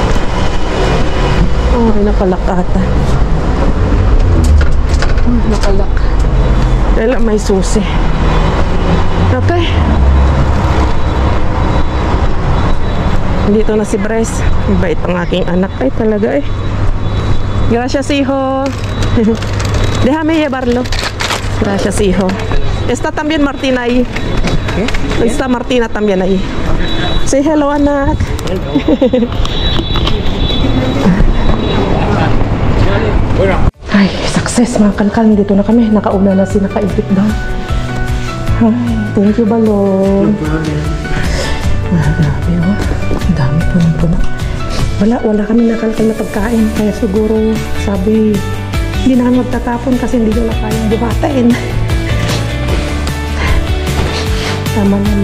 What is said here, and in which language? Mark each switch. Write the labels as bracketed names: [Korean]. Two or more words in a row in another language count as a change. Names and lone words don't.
[Filipino] Oh, nakalak ata. Oh, nakalak. Dahil may susi. Okay. Dito na si Bryce. Bait ang aking anak. Ay talaga eh. [Spanish] Gracias hijo. Déjame llevarlo. Gracias hijo. Está también Martina ahí. Está Martina también ahí. [English] Say hello [Filipino] anak. Ay, success mga kalkal. Dito na kami. Nakauna na si nakaibig daw. Ay, [English] thank you Balong. [Filipino] Grabe oh. Ang dami punong-puno. Wala kami nakalkal na pagkain. Kaya siguro sabi, hindi na kami magtatapon kasi hindi nila kayang buhatain. Tama naman.